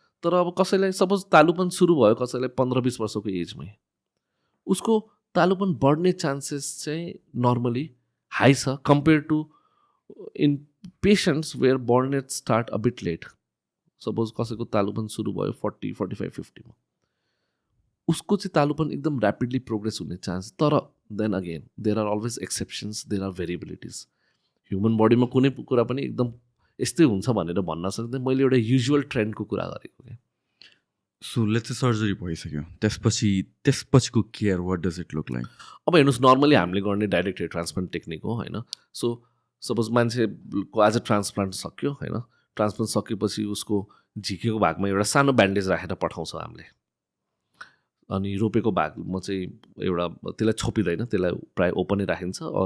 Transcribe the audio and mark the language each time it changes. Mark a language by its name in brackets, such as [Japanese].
[Nepali] तर अब कसैलाई सपोज तालुपन सुरु भयो कसैलाई 15-20 वर्षको एजमै, उसको तालुपन बढ्ने चान्सेस चाहिँ नर्मली हाई छ [English] Compare to in patients where burnet start a bit late. [Nepali] Suppose कसैको तालुपन सुरु भयो 40, 45, 50मा, उसको चाहिँ तालुपन एकदम ऱ्यापिडली प्रोग्रेस हुने चान्स. [English] तर then again there are always exceptions, there are variabilities. [Nepali] Human बडीमा कुनै कुरा पनि एकदम यस्तै हुन्छ भनेर भन्न सक्दैन. मैले एउटा युजुअल ट्रेन्डको कुरा गरेको क्या. सो लेट्स से सर्जरी भइसक्यो, त्यसपछिको care [English] What does it look like? [Nepali] अब हेर्नुहोस्, नर्मली हामीले गर्ने डाइरेक्ट हेयर ट्रान्सप्लान्ट टेक्निक हो होइन. सो सपोज मान्छेको आज ट्रान्सप्लान्ट सक्यो होइन, ट्रान्सप्लान्ट सकेपछि उसको झिकेको भागमा एउटा सानो ब्यान्डेज राखेर पठाउँछौँ हामीले. अनि रोपेको भागमा चाहिँ एउटा त्यसलाई छोपिँदैन, त्यसलाई प्रायः ओपनै राखिन्छ.